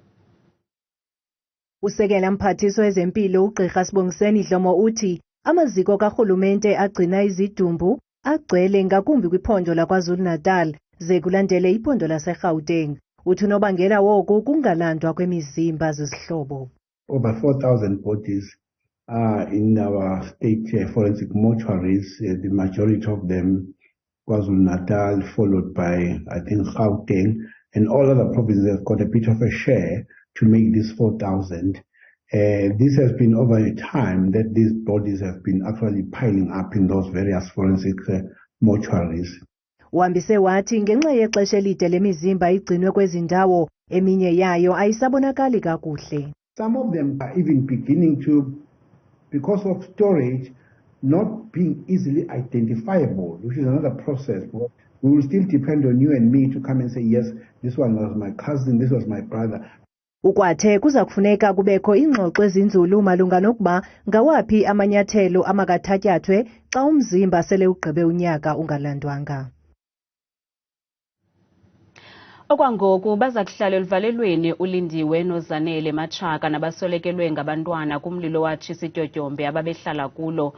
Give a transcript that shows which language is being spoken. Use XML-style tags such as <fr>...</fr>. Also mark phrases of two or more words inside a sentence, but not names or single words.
<xh>Usekela mphathiswa wezempilo uGqirha Sibongiseni Dlomo uthi amaziko karhulumente agcina izidumbu agcwele ngakumbi kwiphondo laKwaZulu-Natal ze kulandele iphondo laseGauteng. Uthi unobangela woku kungalandwa kwemizimba zezihlobo.</xh> <en>Over 4,000 bodies are in our state forensic mortuaries, the majority of them KwaZulu-Natal, followed by, I think, Gauteng, and all other provinces have got a bit of a share to make this 4,000. This has been over a time that these bodies have been actually piling up in those various forensic mortuaries.</en> <xh>Wambise wathi ngenxa yexesha elide lemizimba igcinwe kwezi ndawo eminye yayo ayisabonakali kakuhle.</xh> <en>Some of them are even beginning to, because of storage, not being easily identifiable, which is another process. We will still depend on you and me to come and say, yes, this one was my cousin, this was my brother.</en> <xh>Ukwathe kuza kufuneka kubekho ingxoxo ezinzulu malunga nokuba ngawaphi amanyathelo amakathatyathwe xa umzimba sele ugqibe unyaka ungalandwanga. Okwangoku baza kuhlala elivalelweni uLindiwe noZanele Machaka nabasolekelwe ngabantwana kumlilo watshisa ityotyombe ababehlala kulo.</xh>